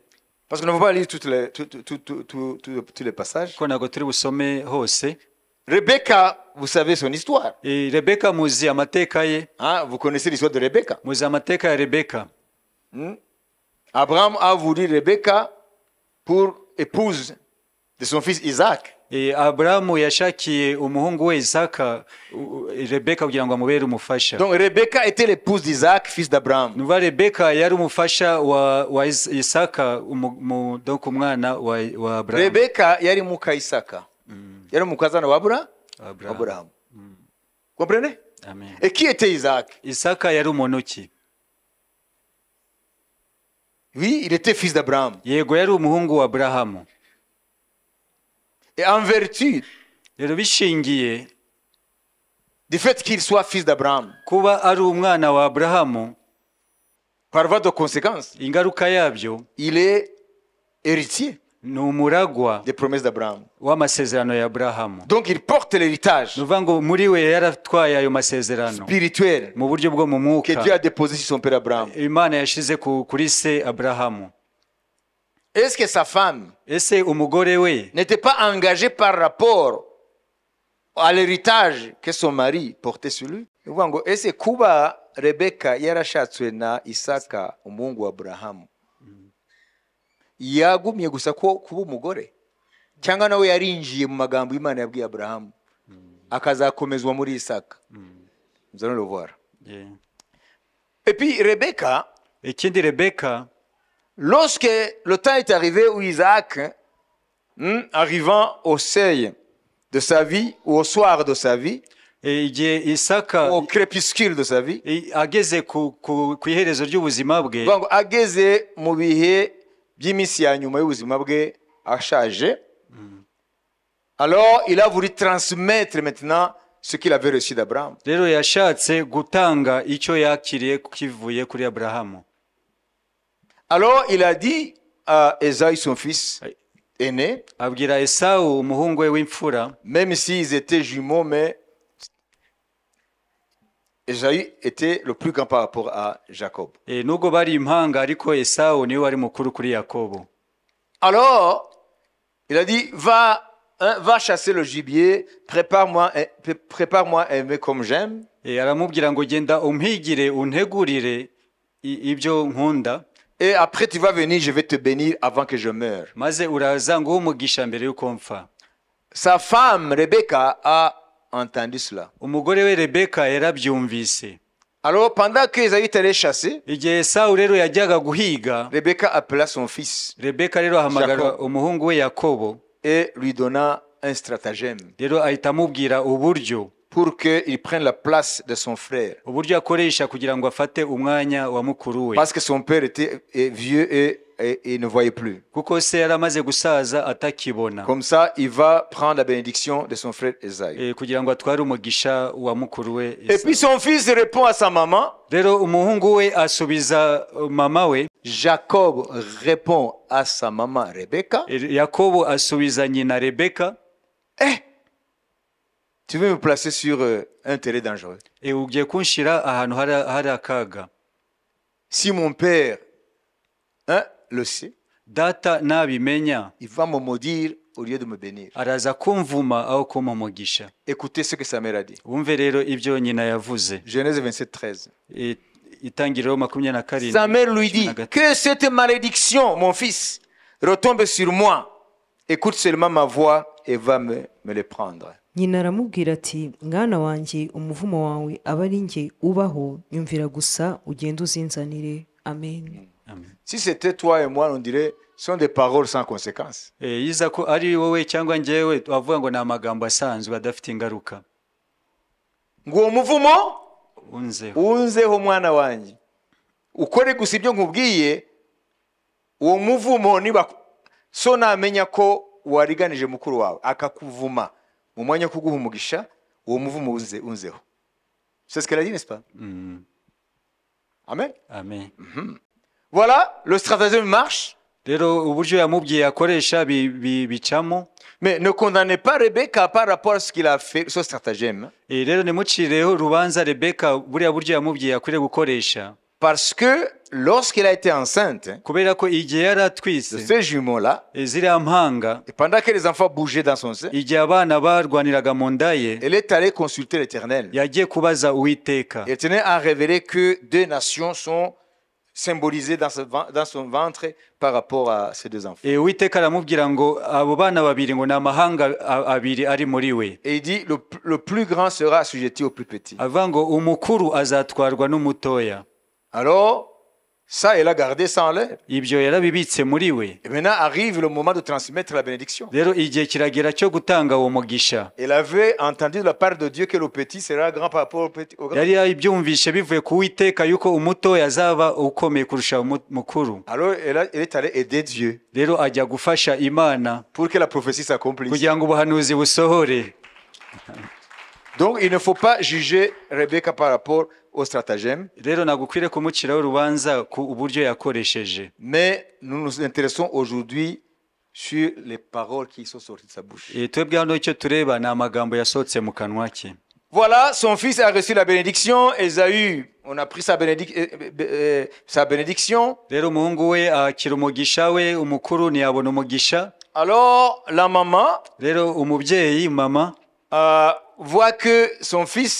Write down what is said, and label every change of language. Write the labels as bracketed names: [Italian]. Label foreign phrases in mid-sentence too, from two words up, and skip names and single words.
[French] Parce que nous ne pouvons pas lire tous les passages. [Kinyarwanda] ko nago turi busome hose. [French] Rebecca, vous savez son histoire. [Kinyarwanda] Rebeka muzi amateka ye. [French] Hein, vous connaissez l'histoire de Rebecca. [Kinyarwanda] Muzi amateka ya Rebeka. [French] Abraham a voulu Rebecca pour épouse de son fils Isaac. [Kinyarwanda] Abrahamu yashakiye umuhungu we Isaka Rebeka kugira ngo amubere umufasha. [French] Donc Rebecca était l'épouse d'Isaac, fils d'Abraham. [Kinyarwanda] Nuva Rebeka yari umufasha wa Isaka donc umwana wa Abraham. Rebecca yari muka Isaka. Yari mukazana wa Abraham. Comprenez? Amen. [French] Et qui était Isaac? [Kinyarwanda] Isaka yari umuntu ki? [French] Oui, il était fils d'Abraham. [Kinyarwanda] Yego yari umuhungu wa Abrahamu. [French] Et en vertu [Kinyarwanda] rero bishingiye [French] du fait qu'il soit fils d'Abraham, [Kinyarwanda] kuba ari umwana wa Abrahamu, [French] par voie de conséquence, [Kinyarwanda] ingaruka yabyo [French] il est héritier [Kinyarwanda] ni umuragwa [French] des promesses d'Abraham. [Kinyarwanda] w'amasezerano ya Abrahamu. [French] Donc il porte l'héritage [Kinyarwanda] Nuvuga ngo muri we yaratwaye ayo masezerano [French] spirituel [Kinyarwanda] mu buryo bwo mu [French] que [Kinyarwanda] mwuka [French] Dieu a déposé sur son père Abraham. [Kinyarwanda] Imana yashize kuri se Abrahamu. [French] Est-ce que sa femme [Kinyarwanda] Ese umugore we [French] n'était pas engagée par rapport à l'héritage que son mari portait sur lui? Est-ce que [Kinyarwanda] kuba Rebecca yarashatswe na Isaka umuhungu wa Abrahamu yagumye gusa ko kuba umugore, cyangwa nawe yarinjiye mu magambo Imana yabwiye Abrahamu akazakomezwa muri Isaka? [French] Nous allons le voir. Et puis Rebecca, [Kinyarwanda] ikindi Rebeka, [French] lorsque le temps est arrivé où Isaac, arrivant au seuil de sa vie, ou au soir de sa vie, [Kinyarwanda] igihe Isaka [French] au crépuscule de sa vie, [Kinyarwanda] ageze ku iherezo ry'ubuzima bwe, ageze mu bihe by'iminsi ya nyuma y'ubuzima bwe ashaje, [French] alors il a voulu transmettre maintenant ce qu'il avait reçu d'Abraham. [Kinyarwanda] Rero yashatse gutanga icyo yakiriye kivuye kuri Abrahamu. [French] Alors il a dit à Esaü, son fils aîné, [Kinyarwanda] abwira Esawu umuhungu we w'imfura, [French] même s'ils étaient jumeaux, mais Esaü était le plus grand par rapport à Jacob. [Kinyarwanda] Nubwo bari impanga ariko Esawu niwe wari mukuru kuri Yakobo. [French] Alors il a dit, va chasser le gibier, prépare-moi un mets comme j'aime. [Kinyarwanda] Aramubwira ngo genda umpigire untegurire ibyo nkunda. [French] Et après tu vas venir, je vais te bénir avant que je meure. [Kinyarwanda] Maze uraza ngo umugisha mbere yuko mpfa. [French] Sa femme Rebecca a entendu cela. [Kinyarwanda] Umugore we Rebeka yarabyumvise. [French] Alors pendant que Esaü allait chasser, [Kinyarwanda] igihe Esawu rero yajyaga guhiga, [French] Rebecca appela son fils [Kinyarwanda] Rebeka rero ahamagara umuhungu we Yakobo [French] et lui donna un stratagème [Kinyarwanda] rero ahita amubwira uburyo [French] pour qu'il prenne la place de son frère. [Kinyarwanda] Uburyo akoresha kugira ngo afate umwanya wa mukuru we. [French] Parce que son père était vieux et ne voyait plus. [Kinyarwanda] Kuko se yaramaze gusaza atakibona. [French] Comme ça, il va prendre la bénédiction de son frère Esaü. [Kinyarwanda] Kugira ngo atware umugisha wa mukuru we. [French] Et puis son fils répond à sa maman. [Kinyarwanda] Rero umuhungu we asubiza mama we. [French] Jacob répond à sa maman Rebecca. [Kinyarwanda] Yakobo asubiza nyina Rebeka. [French] Tu veux me placer sur un terrain dangereux. [Kinyarwanda] Ugiye kunshira ahantu hari akaga. [French] Si mon père le sait, [Kinyarwanda] data nabimenya, [French] il va me maudire au lieu de me bénir. [Kinyarwanda] Araza kumvuma aho kumpa umugisha. [French] Écoutez ce que sa mère a dit. [Kinyarwanda] Wumve rero ibyo nyina yavuze. [French] Genèse 27:13. [Kinyarwanda] Itangiriro 27. [French] Sa mère lui dit, que cette malédiction, mon fils, retombe sur moi. Écoute seulement ma voix et va me le prendre. [Kinyarwanda] Nyina aramubwira ati, mwana wanjye umuvumo wawe aba ari njye ubaho, nyumvira gusa ugende uzinzanire. Amen. [French] Si c'était toi et moi, on dirait sont des paroles sans conséquence. [Kinyarwanda] Yiza ko ari wowe cyangwa njyewe wavuga ngo ni amagambo asanzwe adafite ingaruka. Ngo umuvumo unzeho mwana wanjye ukore gusa ibyo nkubwiye, uwo muvumo niba so namenya ko wariganije mukuru wawe akakuvuma mu mwanya wo kuguha umugisha, uwo muvumo unzeho. [French] C'est ce qu'elle a dit, n'est-ce pas? Amen. Amen. Voilà, le stratagème marche. [Kinyarwanda] rero uburyo yamubwiye akoresha bicamo. [French] Mais ne condamnez pas Rebecca par rapport à ce qu'il a fait, ce stratagème. [Kinyarwanda] Rero nimucireho urubanza Rebeka buriya buryo yamubwiye akwiriye gukoresha. [French] Parce que lorsqu'elle a été enceinte [Kinyarwanda] kubera ko igihe yari [French] de [Kinyarwanda] atwise [French] ces jumeaux-là, [Kinyarwanda] ziriya mpanga, [French] et pendant que les enfants bougeaient dans son sein, [Kinyarwanda] igihe abana barwaniraga mu nda ye, [French] elle est allée consulter l'Éternel. [Kinyarwanda] yagiye kubaza Uwiteka. [French] L'Éternel a révélé que 2 nations sont symbolisées dans son ventre par rapport à ces 2 enfants. [Kinyarwanda] Uwiteka aramubwira ngo abo bana babiri ngo ni amahanga abiri ari muri we. [French] Et il dit le plus grand sera assujetti au plus petit. [Kinyarwanda] Avuga ngo umukuru azatwarwa n'umutoya. [French] Alors, ça, elle a gardé ça en l'air. [Kinyarwanda] Ibyo yarabibitse muri we. [French] Et maintenant arrive le moment de transmettre la bénédiction. [Kinyarwanda] Rero igihe kiragera cyo gutanga uwo mugisha. [French] Elle avait entendu de la part de Dieu que le petit sera grand par rapport au grand. [Kinyarwanda] Yari yabyumvishe bivuye ku Uwiteka yuko umutoya azaba ukomeye kurusha umukuru. [French] Alors, elle est allée aider Dieu [Kinyarwanda] Rero ajya gufasha Imana [French] pour que la prophétie s'accomplisse. [Kinyarwanda] kugira ngo ubuhanuzi busohore. [French] Donc, il ne faut pas juger Rebecca par rapport au stratagème. [Kinyarwanda] Rero nagukwire kumuciraho urubanza ku uburyo yakoresheje. [French] Mais nous nous intéressons aujourd'hui sur les paroles qui sont sorties de sa bouche. [Kinyarwanda] Twebwe hano icyo tureba ni amagambo yasohotse mu kanwa ke. [French] Voilà, son fils a reçu la bénédiction. Esaü, on a pris sa bénédiction. [Kinyarwanda] Rero umuhungu we akira umugisha we, umukuru ntiyabona umugisha. [French] Alors, la maman [Kinyarwanda] Rero umubyeyi mama [French] voit que son fils,